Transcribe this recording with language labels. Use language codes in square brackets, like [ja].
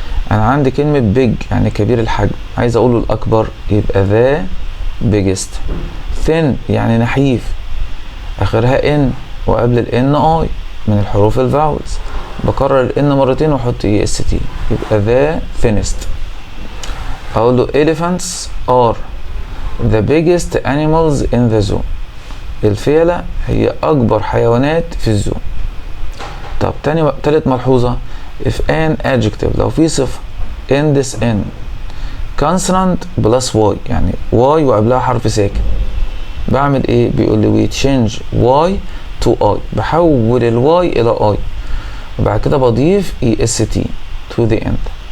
[ar] انا عندي كلمة big يعني كبير الحجم، عايز اقوله الاكبر، يبقى [en] the biggest. [ar] thin يعني نحيف، اخرها n وقبل ال n i من الحروف الفاولز. بكرر ال N مرتين واحط EST يبقى [en] the thinnest. اقول له elephants are the biggest animals in the zoo. [ar] الفيلة هي اكبر حيوانات في الزو. طب تالت ملحوظة [en] if an adjective [ar] لو في صفة [en] ends in consonant plus y [ar] يعني y وقبلها حرف ساكن بعمل ايه؟ بيقول لي [en] we change y to I [ar] بحول ال y الى I وبعد كده بضيف [en] est to the end